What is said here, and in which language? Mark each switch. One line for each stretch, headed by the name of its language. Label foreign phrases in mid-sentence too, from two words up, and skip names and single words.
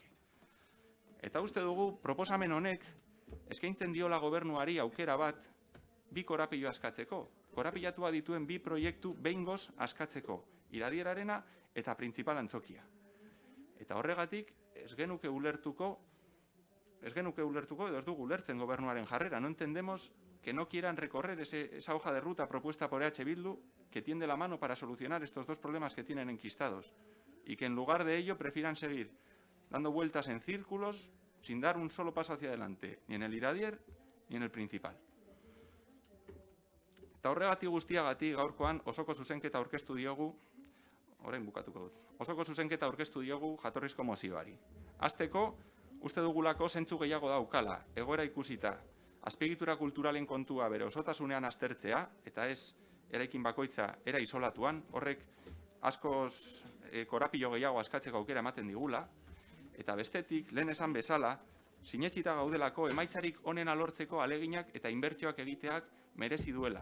Basque: Eta uste dugu, proposamen honek eskaintzen diola gobernuari aukera bat 2 korapilo askatzeko. Korapilatua dituen 2 proiektu behingoz askatzeko. iradierarena eta printzipal antzokia. Eta horregatik ez genuke ulertuko edo ez dugu ulertzen gobernuaren jarrera.
Spanish: No entendemos que no quieran recorrer esa hoja de ruta propuesta por EH Bildu que tiende la mano para solucionar estos dos problemas que tienen enquistados y que en lugar de ello prefieran seguir dando vueltas en círculos sin dar un solo paso hacia adelante, ni en el iradier ni en el principal.
Basque: Eta horregatik guztiagatik gaurkoan osoko zuzenketa aurkeztu diogu, orain bukatuko dut, osoko zuzenketa aurkeztu diogu jatorrizko mozioari. Hasteko, uste dugulako zentzu gehiago daukala, egoera ikusita, azpiegitura kulturalen kontua bere osotasunean aztertzea, eta ez eraikin bakoitza era isolatuan, horrek askoz korapilo gehiago askatzeko aukera ematen digula, eta bestetik, lehen esan bezala, sinetsita gaudelako emaitzarik onena lortzeko aleginak eta inbertsioak egiteak merezi duela.